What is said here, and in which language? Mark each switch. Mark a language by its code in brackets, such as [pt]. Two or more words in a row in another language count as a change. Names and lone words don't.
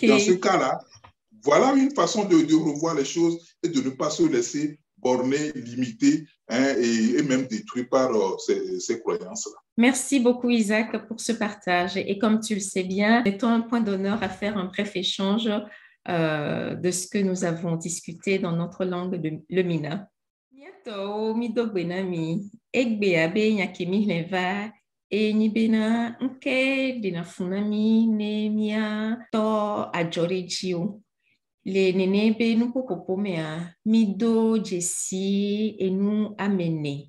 [fr] Dans ce cas-là, voilà une façon de revoir les choses et de ne pas se laisser borner, limiter et même détruire par ces croyances-là. Merci beaucoup, Isaac, pour ce partage. Et comme tu le sais bien, mettons un point d'honneur à faire un bref échange de ce que nous avons discuté dans notre langue de le Mina. [ee] Miato midogbenami egbe abe nyakemi leva e nibena nke dina funami ne mia to ajorejio. Le nenebe nu popopomea mido jesi enu amene.